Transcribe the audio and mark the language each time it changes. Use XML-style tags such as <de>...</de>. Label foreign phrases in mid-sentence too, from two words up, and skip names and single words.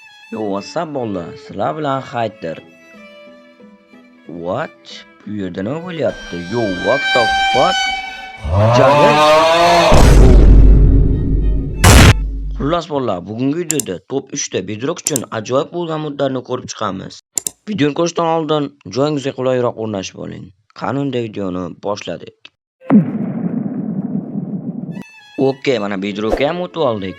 <en>Yo, what's up</en> <uz>bolalar? Sizlar bilan Hayter. What? Bu yerda nima bo'lyapti?</uz> <en>Yo, what the fuck?</en> <uz>Ajoyib. Xullas bolalar, bugungi videoda top 3 ta Bedrock uchun ajoyib bo'lgan modlarni ko'rib chiqamiz. Videoni ko'rishdan oldin joyingizga qulayroq o'rnashib oling. Qani unda videoni boshladik. Okay, mana Bedrockga ham o'tib oldik.</uz>